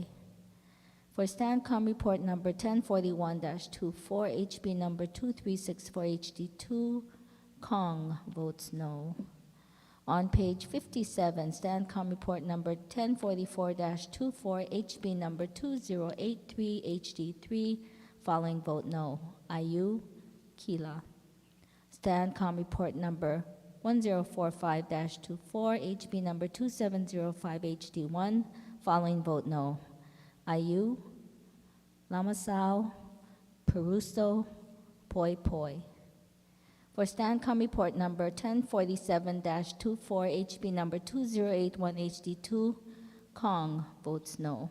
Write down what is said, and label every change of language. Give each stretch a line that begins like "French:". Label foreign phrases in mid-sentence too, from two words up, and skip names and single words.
English: For STANCOM report number 1041-24, HB number 2364 HD2, Kong votes no. On page 57, STANCOM report number 1044-24, HB number 2083 HD3, following vote no. IU, Kila. STANCOM report number 1045-24, HB number 2705 HD1, following vote no. IU, Lamasao, Peruso, Poi Poi. For STANCOM report number 1047-24, HB number 2081 HD2, Kong votes no.